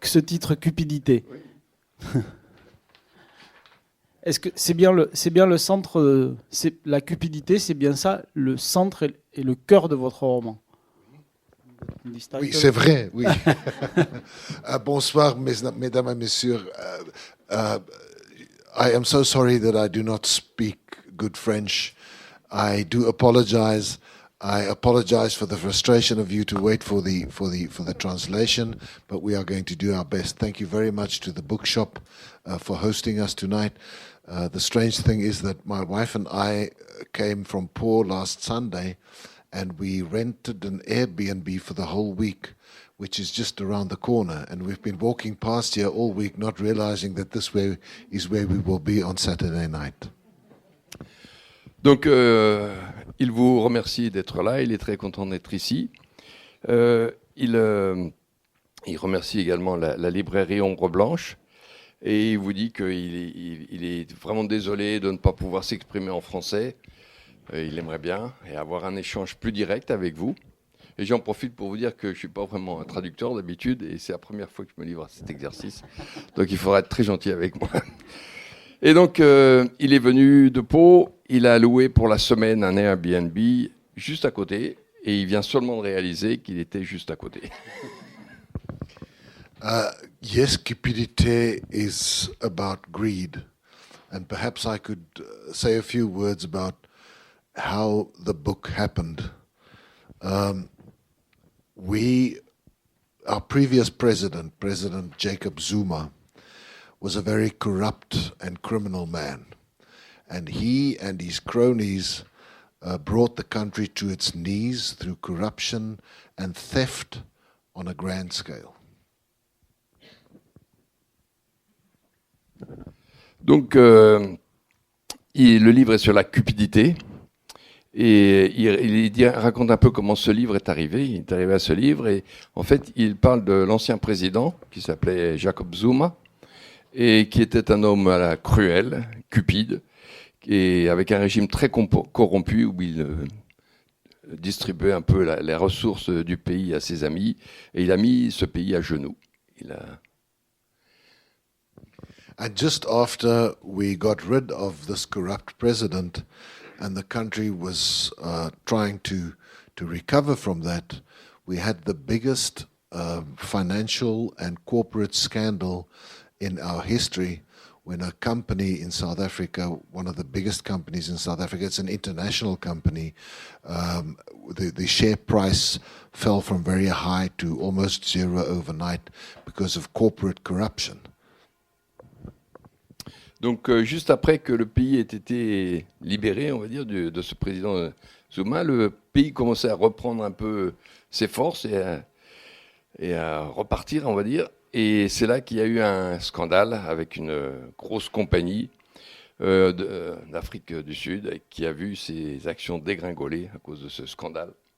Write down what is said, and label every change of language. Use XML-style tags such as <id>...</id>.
<fr>Que ce titre Cupidité. Oui. Est-ce que c'est bien le centre, la cupidité, c'est bien ça, le centre et le cœur de votre roman ? Oui, c'est vrai, oui. Bonsoir, mesdames et messieurs.</fr> <en>I am so sorry that I do not speak good French. I do apologize. I apologize for the frustration of you to wait for the translation, but we are going to do our best. Thank you very much to the bookshop for hosting us tonight. The strange thing is that my wife and I came from Pau last Sunday, and we rented an Airbnb for the whole week, which is just around the corner. And we've been walking past here all week, not realizing that this way is where we will be on Saturday night.</en> <fr>Donc, il vous remercie d'être là. Il est très content d'être ici. Il remercie également la librairie Ombre Blanche. Et il vous dit qu'il est vraiment désolé de ne pas pouvoir s'exprimer en français. Il aimerait bien et avoir un échange plus direct avec vous. Et j'en profite pour vous dire que je ne suis pas vraiment un traducteur d'habitude. Et c'est la première fois que je me livre à cet exercice. Donc, il faudra être très gentil avec moi. Et donc, il est venu de Pau. Il a loué pour la semaine un Airbnb juste à côté. Et il vient seulement de réaliser qu'il était juste à côté.</fr> <en>Yes, cupidity is about greed. And perhaps I could say a few words about how the book happened. Our previous president, President Jacob Zuma, was a very corrupt and criminal man. And he and his cronies brought the country to its knees through corruption and theft on a grand scale.</en> <fr>Donc, le livre est sur la cupidité. Et il raconte un peu comment ce livre est arrivé. Il est arrivé à ce livre. Et en fait, il parle de l'ancien président qui s'appelait Jacob Zuma et qui était un homme cruel, cupide, et avec un régime très corrompu où il distribuait un peu les ressources du pays à ses amis. Et il a mis ce pays à genoux.</fr> <en>And just after we got rid of this corrupt president and the country was trying to recover from that, we had the biggest financial and corporate scandal in our history when a company in South Africa, one of the biggest companies in South Africa, it's an international company, the share price fell from very high to almost zero overnight because of corporate corruption.</en> <fr>Donc, juste après que le pays ait été libéré, on va dire, de ce président Zuma, le pays commençait à reprendre un peu ses forces et à repartir, on va dire. Et c'est là qu'il y a eu un scandale avec une grosse compagnie d'Afrique du Sud qui a vu ses actions dégringoler à cause de ce scandale.</fr>